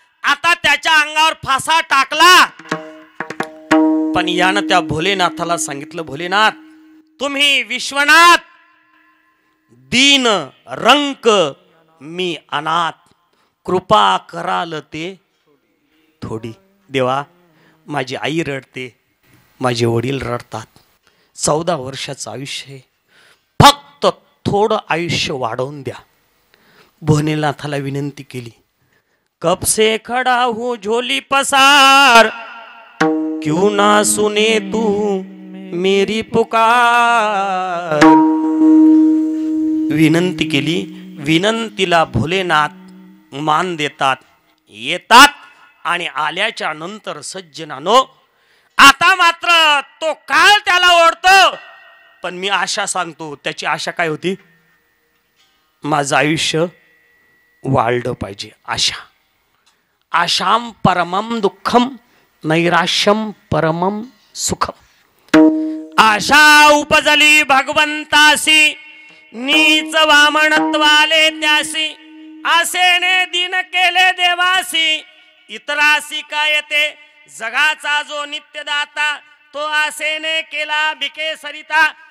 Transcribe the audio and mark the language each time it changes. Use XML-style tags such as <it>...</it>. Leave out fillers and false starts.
<mr>आता त्याच्या अंगावर फासा टाकला. पण यानं त्या भोलेनाथाला सांगितलं, भोलेनाथ तुम्ही विश्वनाथ, दीन रंक मी अनाथ, कृपा कराल ते थोडी. देवा, माझी आई रडते, माझे वडील रडतात, 14 वर्षाचं आयुष्य आहे, फक्त थोडं आयुष्य वाढवून द्या. भोलेनाथाला विनंती केली.</mr> <hi>कब से खड़ा हूँ झोली पसार, क्यों ना सुने तू मेरी पुकार.</hi> <mr>विनंती केली. विनंतीला भोलेनाथ मान देतात, येतात. आणि आल्याच्या नंतर सज्जनानो आता मात्र तो काळ त्याला ओढतो. पण मी आशा सांगतो, त्याची आशा काय होती? माझं आयुष्य वाढलं पाहिजे. आशा.</mr> <sa>आशाम परमम दुःखम, नैराश्यम परमम सुखम.</sa> <mr>आशा उपजली भगवंतासी, नीच वामनत्वाले त्यासी, आसेने दिन केले देवासी, इतरासी काय येते जगाचा जो नित्यदाता, तो आसेने केला भिके सरिता.</mr>